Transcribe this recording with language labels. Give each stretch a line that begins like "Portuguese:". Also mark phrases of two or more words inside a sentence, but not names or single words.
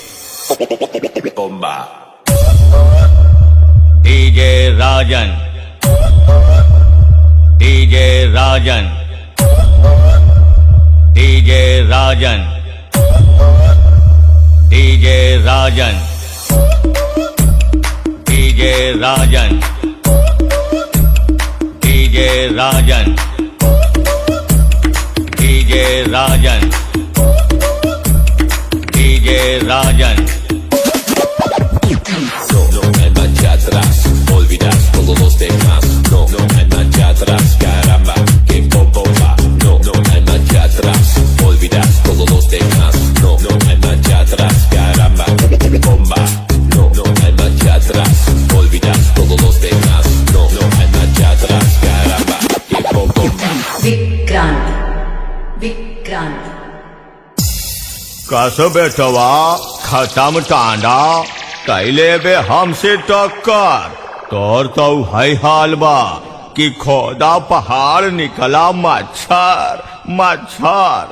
Bhojpuri: डीजे राजन, डीजे राजन, डीजे राजन, डीजे राजन, डीजे राजन, डीजे राजन, डीजे राजन, डीजे राजन।
Spanish: No hay marcha atrás, olvidas todos los demás. No hay marcha atrás, caramba, que bomba. No hay marcha atrás, olvidas todos los demás. No hay marcha atrás, caramba, que bomba. No hay marcha atrás, olvidas todos los demás. No hay marcha atrás, caramba, que bomba.
Bhojpuri: विक्रांत, विक्रांत। कस बेटवा, खत्म टांडा, कैले बे हमसे टक्कर। तोर तो है हाल बा कि खोदा पहाड़ निकला मच्छर, मच्छर।